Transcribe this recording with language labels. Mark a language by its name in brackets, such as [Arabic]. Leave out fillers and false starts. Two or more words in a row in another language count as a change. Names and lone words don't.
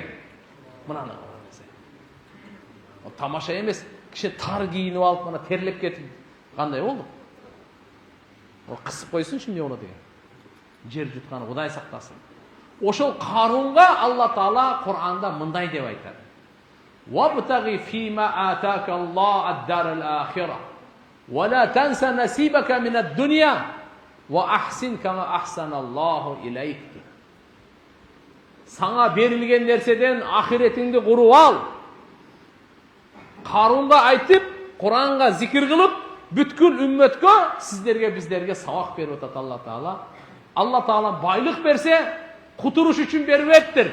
[Kyrgyz] Мынаны тамаша эмес, киши тар кийинип алып мына терлеп кетип кандай болду? О кысып койсунчу эмне болот деген. Жер жутканы Кудай сактасын. Ошол Карунга Алла Таала Кур'анда мындай деп айтат. [Arabic] وابتغ فيما آتاك الله الدار الآخرة. ولا تنس نصيبك من الدنيا. وأحسن كما أحسن الله إليك. [Kyrgyz] Саңа берилген нерседен ахиретиңди куруп ал. Карунга айтып, Куранга зикир кылып, бүткүл үммөткө, сиздерге, биздерге сабак берип атат Алла Таала. Алла Таала байлык берсе, кутуруш үчүн бербептир.